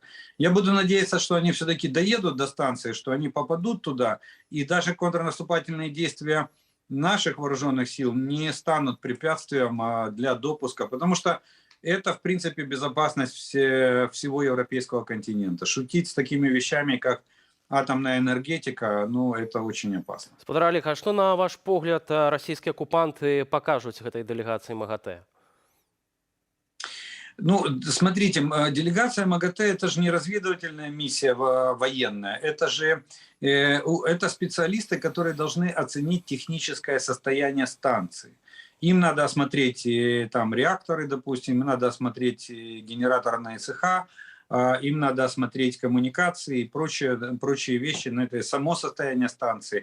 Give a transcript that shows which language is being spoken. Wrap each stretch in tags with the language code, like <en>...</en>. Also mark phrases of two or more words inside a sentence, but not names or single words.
<ru>Я буду надеяться, что они все-таки доедут до станции, что они попадут туда, и даже контрнаступательные действия наших вооруженных сил не станут препятствием для допуска, потому что это, в принципе, безопасность всего европейского континента. Шутить с такими вещами, как атомная энергетика, ну, это очень опасно.</ru> <be>Господар Олег, а што, на ваш погляд, расійскія акупанты пакажуць гэтай делегацыі МАГАТЭ?</be> <ru>Ну, смотрите, делегация МАГАТЭ – это же не разведывательная миссия военная, это специалисты, которые должны оценить техническое состояние станции. Им надо осмотреть там реакторы, допустим, им надо осмотреть генераторные цеха, им надо осмотреть коммуникации и прочие вещи, но это само состояние станции.</ru>